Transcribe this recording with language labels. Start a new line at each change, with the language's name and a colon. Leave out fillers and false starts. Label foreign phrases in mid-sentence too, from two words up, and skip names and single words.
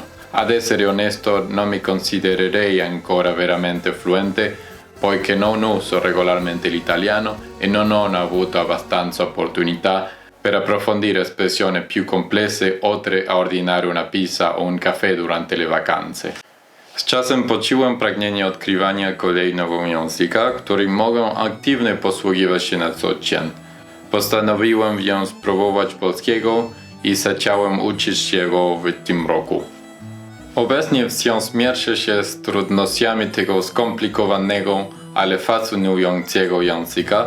Italian: Ad essere onesto, non mi considererei ancora veramente fluente, poiché non uso regolarmente l'italiano e non ho avuto abbastanza opportunità per approfondire espressioni più complesse oltre a ordinare una pizza o un caffè durante le vacanze.
Polish: Z czasem poczułem pragnienie odkrywania kolejnego języka, którym mogę aktywnie posługiwać się na co dzień. Postanowiłem więc spróbować polskiego i zacząłem uczyć się go w tym roku. Obecnie wciąż mierzę się z trudnościami tego skomplikowanego, ale fascynującego języka.